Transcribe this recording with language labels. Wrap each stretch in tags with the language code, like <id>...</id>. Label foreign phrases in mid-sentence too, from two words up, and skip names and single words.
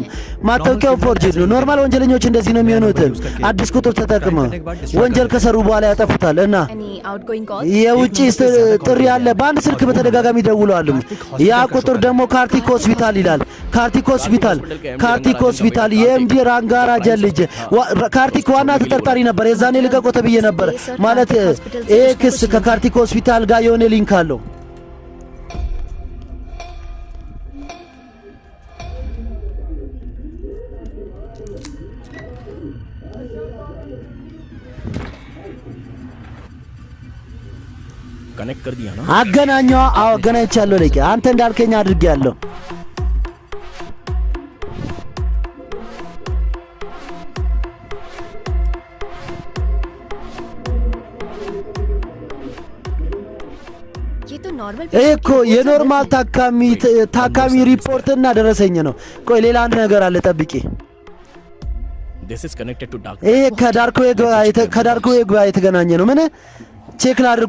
<am>ማታወቂያው ፎርጅድ ነው። ኖርማል ወንጀለኞች እንደዚህ ነው የሚሆኑት። አዲስ ቁጥር ተጠቅመው ወንጀል ከሰሩ በኋላ ያጠፉታል። እና የውጪ ጥሪ ያለ በአንድ ስልክ በተደጋጋሚ ደውለዋል። ያ ቁጥር ደግሞ ካርቲክ ሆስፒታል ይላል። ካርቲክ ሆስፒታል የኤምዲ ራንጋራ ጀልጅ ካርቲክ ዋና ተጠርጣሪ ነበር። የዛኔ ልቀቆ ተብዬ ነበር ማለት ይሄ ክስ ከካርቲክ ሆስፒታል ጋር የሆነ ሊንክ አለው።</am> <hi>कनेक्ट कर दिया ना?</hi> <am>አገናኛው? አዎ አገናኝቻለሁ። ለቂ አንተ እንዳልከኝ አድርጌያለሁ። እኮ የኖርማል ታካሚ ሪፖርትና ደረሰኝ ነው። ቆይ ሌላ አንድ ነገር አለ፣ ጠብቂ። ይሄ ከዳርክ ዌብ ጋር የተገናኘ ነው። ምን ቼክ ላድርጎ?</am>